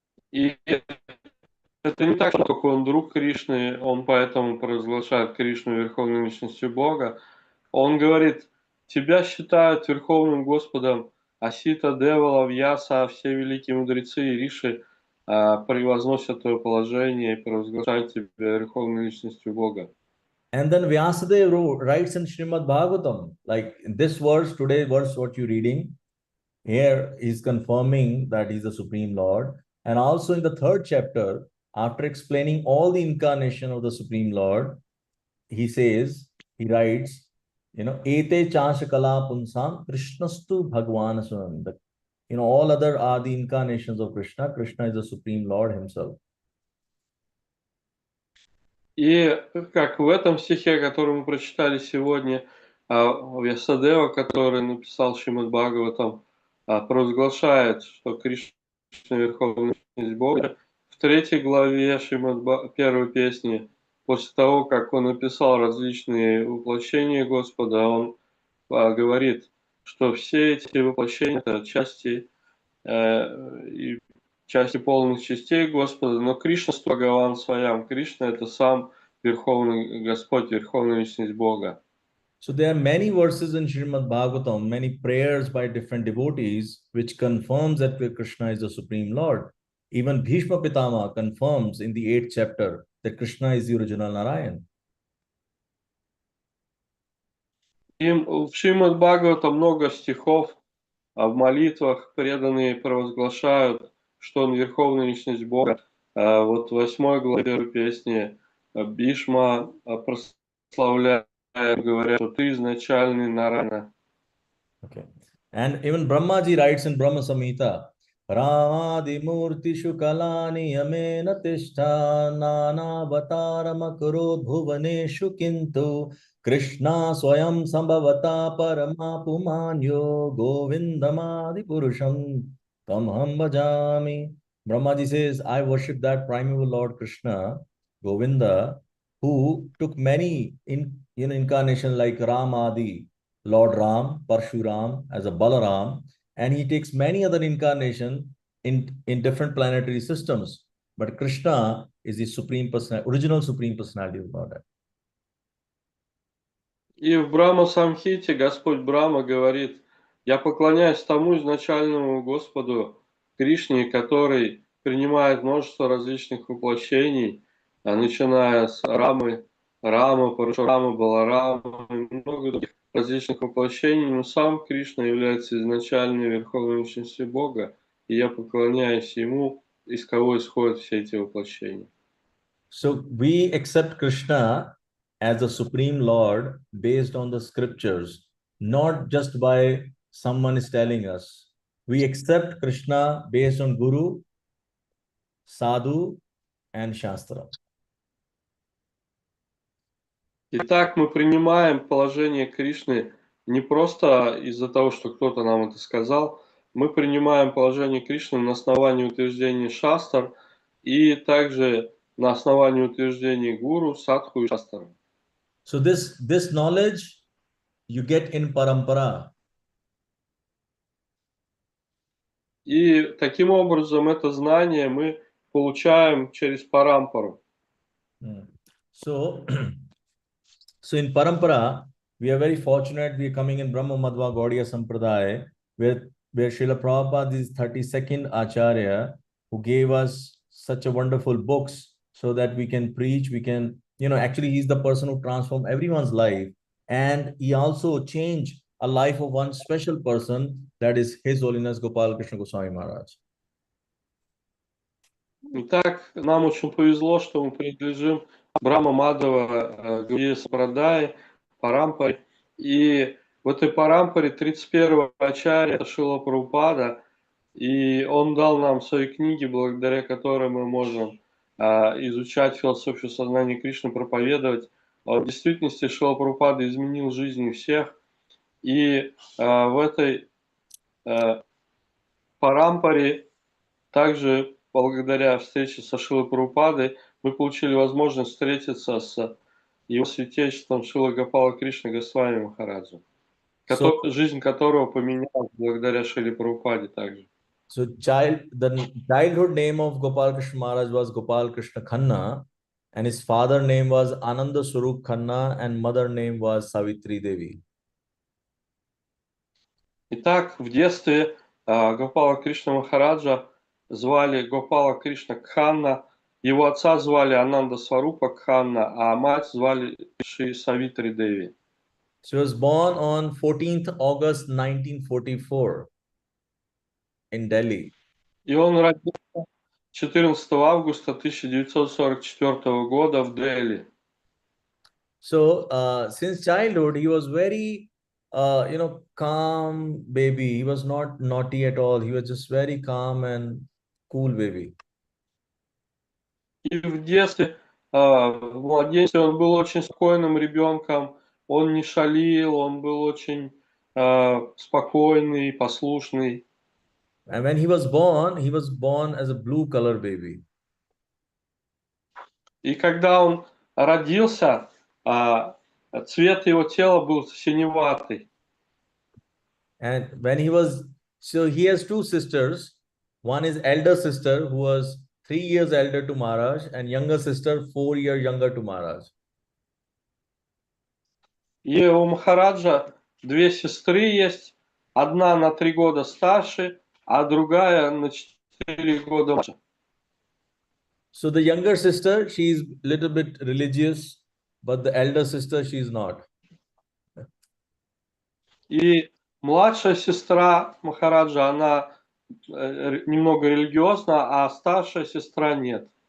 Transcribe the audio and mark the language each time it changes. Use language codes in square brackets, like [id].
[ru] И это не так, что только он друг Кришны, он поэтому провозглашает Кришну Верховной Личностью Бога. Он говорит: Тебя считают Верховным Господом Асита, Девала, Вьяса, все великие мудрецы и риши превозносят твое положение и провозглашают тебя Верховной Личностью Бога. [en] And then Vyasadeva writes in Srimad Bhagavatam, like this verse, today verse, what you're reading, here he's confirming that he's the Supreme Lord. And also in the 3rd chapter, after explaining all the incarnation of the Supreme Lord, he writes, [sa] Ete Chashakala Punsam Krishnastu Bhagwan Swam. [en] All other are the incarnations of Krishna. Krishna is the Supreme Lord himself. [ru] И как в этом стихе, который мы прочитали сегодня, Вьясадева, который написал Шримад Бхагаватам, провозглашает, что Кришна Верховная Личность Бога. В 3 главе первой песни, после того, как он написал различные воплощения Господа, он говорит, что все эти воплощения – это части и части полных частей Господа, но Кришна Бхагаван Своям. Кришна – это сам Верховный Господь, Верховная Личность Бога. [en] So there are many verses in Srimad Bhagavatam, many prayers by different devotees, which confirms that Krishna is the Supreme Lord. Even Bhishma Pitama confirms in the 8th chapter that Krishna is the original Narayan. [ru] И в Шримад Бхагавата много стихов, в молитвах преданные провозглашают, что он верховная личность Бога. Вот в 8 главе первой песни Бишма прославляет, говоря, что ты изначальный Нараяна. [en] Okay. And even Brahmaji writes in Brahma Samhita, [sa] Ramadi Murtishu Kalani Yamena Tishta Nana Vataramakaro Bhuvaneshu Kintu Krishna Swayam Sambhavata Paramapumanyo Govindamadi Purusham Tamham Bhajami. [en] Brahmaji says, I worship that primeval Lord Krishna, Govinda, who took many incarnations like Ramadi, Lord Ram, Parshuram, as a Balaram, and he takes many other incarnations in different planetary systems. But Krishna is the supreme personality, original supreme personality of Godhead. [ru] И в Брахма Самхите Господь Брахма говорит, я поклоняюсь тому изначальному Господу Кришне, который принимает множество различных воплощений, начиная с Рамы, Парашурама, Баларама и много других различных воплощений, но сам Кришна является изначальной верховной личностью Бога, и я поклоняюсь Ему, из кого исходят все эти воплощения. [en] So we accept Krishna as the Supreme Lord based on the scriptures, not just by someone is telling us. We accept Krishna based on Guru, Sadhu, and Shastra. [ru] Итак, мы принимаем положение Кришны не просто из-за того, что кто-то нам это сказал, мы принимаем положение Кришны на основании утверждений Шастр и также на основании утверждений Гуру, Садху и Шастр. [en] So this knowledge you get in parampara. [ru] И таким образом это знание мы получаем через парампару. [en] So, so in parampara, we are very fortunate. We are coming in Brahma Madhva Gaudiya Sampradaya, where Srila Prabhupada is 32nd Acharya, who gave us such a wonderful books so that we can preach, we can, actually he's the person who transformed everyone's life. And he also changed a life of one special person, that is His Holiness Gopal Krishna Goswami Maharaj. [ru] Итак, нам очень повезло, что мы принадлежим Брахма Мадхава Гауди Сампрадай, парампаре. И в этой парампаре 31-го ачарья это Шрила Прабхупада, и он дал нам свои книги, благодаря которым мы можем изучать философию сознания Кришны, проповедовать. В действительности Шрила Прабхупада изменил жизни всех, и в этой парампаре также благодаря встрече со Шрилой Прабхупадой мы получили возможность встретиться с его святейшеством Шрила Гопала Кришна Госвами Махараджа, жизнь которого поменялась благодаря Шриле Прабхупаде также. [en] So the childhood name of Gopal Krishna Maharaj was Gopal Krishna Khanna, and his father name was Ananda Swarup Khanna, and mother name was Savitri Devi. [ru] Итак, в детстве Гопала Кришна Махараджа звали Гопала Кришна Кханна, его отца звали Ананда Сварупа Кханна, а мать звали Шри Савитри Деви. [en] She was born on 14th August 1944 in Delhi. [ru] И он родился 14 августа 1944 года в Дели. [en] So since childhood, he was very, calm baby. He was not naughty at all. He was just very calm and cool baby. [ru] И в детстве, в младенчестве он был очень спокойным ребенком, он не шалил, он был очень спокойный, послушный. [en] And when he was born as a blue color baby. [ru] И когда он родился, цвет его тела был синеватый. [en] And when he has two sisters. One is elder sister who was 3 years elder to Maharaj, and younger sister 4 years younger to Maharaj. [ru] И у Махараджа две сестры есть, одна на 3 года старше, а другая на 4 года младше. [en] So the younger sister, she's a little bit religious, but the elder sister, she's not. [ru] И младшая сестра Махараджа, она немного религиозна, а старшая сестра нет.